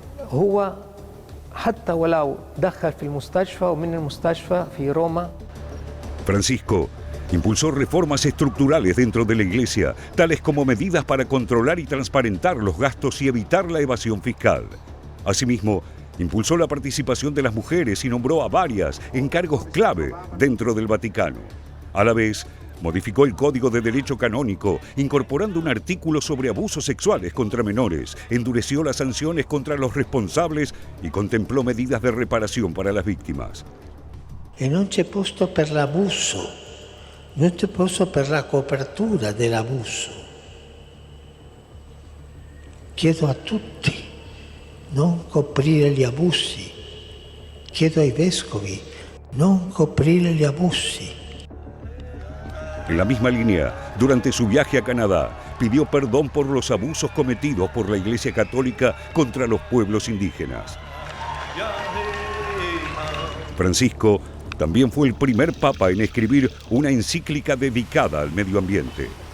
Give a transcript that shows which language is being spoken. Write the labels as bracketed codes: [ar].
[ar] فهو حتى ولو دخل في المستشفى ومن المستشفى في روما. [es] Francisco impulsó reformas estructurales dentro de la Iglesia, tales como medidas para controlar y transparentar los gastos y evitar la evasión fiscal. Asimismo, impulsó la participación de las mujeres y nombró a varias en cargos clave dentro del Vaticano. A la vez, modificó el Código de Derecho Canónico, incorporando un artículo sobre abusos sexuales contra menores, endureció las sanciones contra los responsables y contempló medidas de reparación para las víctimas. [it] E non c'è posto per l'abuso, non c'è posto per la copertura dell'abuso. Chiedo a tutti non coprire gli abusi, chiedo ai vescovi non coprire gli abusi. [es] En la misma línea, durante su viaje a Canadá, pidió perdón por los abusos cometidos por la Iglesia Católica contra los pueblos indígenas. Francisco también fue el primer papa en escribir una encíclica dedicada al medio ambiente.